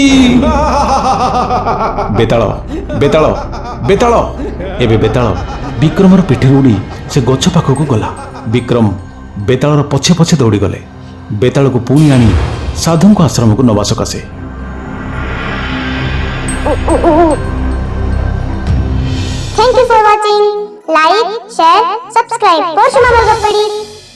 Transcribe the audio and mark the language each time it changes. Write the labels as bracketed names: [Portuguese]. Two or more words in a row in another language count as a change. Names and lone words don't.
[Odia] ବେତାଳ, ବେତାଳ, ବେତାଳ। ଏବେ ବେତାଳ ବିକ୍ରମର ପିଠିରେ ଉଡ଼ି ସେ ଗଛ ପାଖକୁ ଗଲା। ବିକ୍ରମ ବେତାଳର ପଛେ ପଛେ ଦୌଡ଼ିଗଲେ ବେତାଳକୁ ପୁଣି ଆଣି ସାଧୁଙ୍କ ଆଶ୍ରମକୁ ନେବା ସକାଶେ। [English] Thank you for watching. Like, share, subscribe. Porshuma Malgapadi.